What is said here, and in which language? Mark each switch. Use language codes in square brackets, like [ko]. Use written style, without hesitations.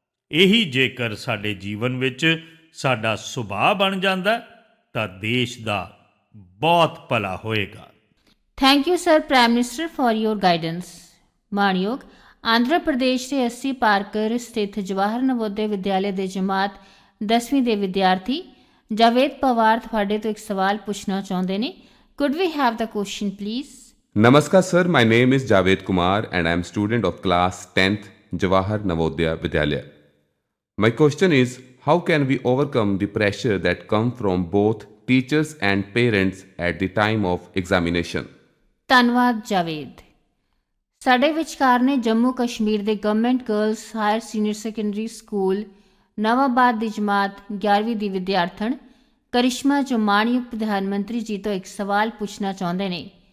[pa] ਇਹੀ ਜੇਕਰ ਸਾਡੇ ਜੀਵਨ ਵਿੱਚ ਸਾਡਾ ਸੁਭਾਅ ਬਣ ਜਾਂਦਾ ਤਾਂ ਦੇਸ਼ ਦਾ ਬਹੁਤ ਭਲਾ ਹੋਏਗਾ। [en] Thank you sir prime minister for your guidance. [pa] ਮਾਣਯੋਗ ਆਂਧਰਾ ਪ੍ਰਦੇਸ਼ ਦੇ 80 ਪਾਰਕਰ ਸਥਿਤ ਜਵਾਹਰ ਨਵੋਦਿਆ ਵਿਦਿਆਲਿਆ ਦੇ ਜਮਾਤ 10ਵੀਂ ਦੇ ਵਿਦਿਆਰਥੀ ਜਾਵੇਦ ਪਵਾਰ ਤੁਹਾਡੇ ਤੋਂ ਇੱਕ ਸਵਾਲ ਪੁੱਛਣਾ ਚਾਹੁੰਦੇ ਨੇ। [en] Could we have the question please? Namaskar sir, my name is Javed Kumar and I am student of class 10th Jawahar Navodaya Vidyalaya. My question is, how can we overcome the pressure that come from both teachers and parents at the time of examination? [pa] ਧੰਨਵਾਦ ਜਾਵੇਦ। ਸਾਡੇ ਵਿਚਕਾਰ ਨੇ ਜੰਮੂ ਕਸ਼ਮੀਰ ਦੇ government girls hire senior secondary school ਨਵਾਬਾਦ ਦੀ ਜਮਾਤ 11ਵੀਂ ਦੀ ਵਿਦਿਆਰਥਣ ਕਰਿਸ਼ਮਾ, ਜੋ ਮਾਣਯੋਗ ਪ੍ਰਧਾਨ ਮੰਤਰੀ ਜੀ ਤੋਂ ਇੱਕ ਸਵਾਲ ਪੁੱਛਣਾ ਚਾਹੁੰਦੇ ਨੇ।